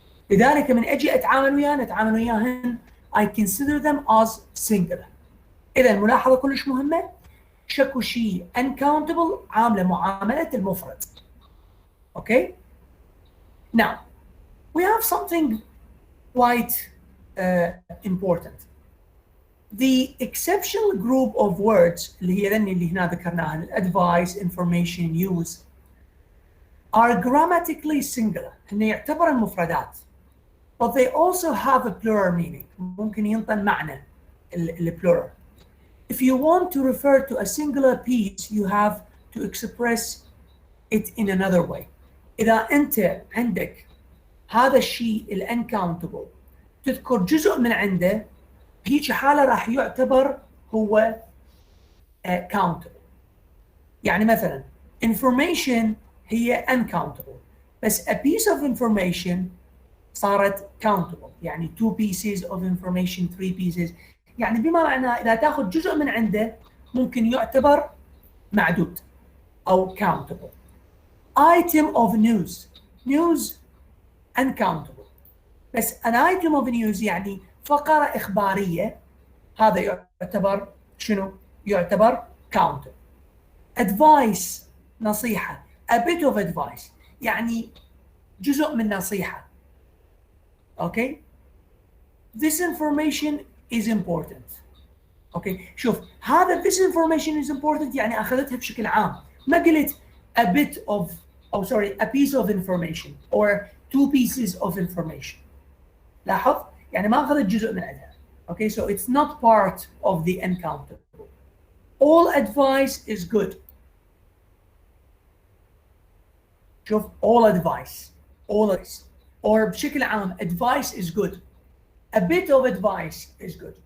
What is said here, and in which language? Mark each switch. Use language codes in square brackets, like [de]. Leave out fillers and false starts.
[ar] لذلك من اجي اتعامل وياهن [en] I consider them as singular. [ar] اذا ملاحظه كلش مهمه، شكو شيء uncountable عامله معامله المفرد. [en] Okay? Now we have something quite important. The exceptional group of words [ar] اللي هي اللي هنا ذكرناها [en] advice, information, use are grammatically singular. [ar] هن يعتبر المفردات. [en] But they also have a plural meaning. [ar] ممكن ينطن معنى plural. [en] If you want to refer to a singular piece, you have to express it in another way. [ar] إذا أنت عندك هذا الشيء uncountable تذكر جزء من عنده، بهيك حالة راح يعتبر هو countable. يعني مثلا information هي uncountable، بس [en] a piece of information [ar] صارت countable، يعني [en] 2 pieces of information 3 pieces، [ar] يعني بما معناه إذا تأخذ جزء من عنده ممكن يعتبر معدود أو countable. [en] item of news uncountable، بس an item of news [ar] يعني فقرة إخبارية، هذا يعتبر شنو؟ يعتبر [en] countable. advice نصيحة، a bit of advice [ar] يعني جزء من نصيحة. [en] Okay? This information is important. Okay? [ar] شوف هذا [en] this information is important [ar] يعني أخذتها بشكل عام، ما قلت [en] a bit of a piece of information or 2 pieces of information. [ar] لاحظ؟ يعني ما أخذت جزء من عندها. [en] Okay? So it's not part of the uncountable. All advice is good. شوف all advice or [ar] بشكل عام [en] advice is good. A bit of advice is good.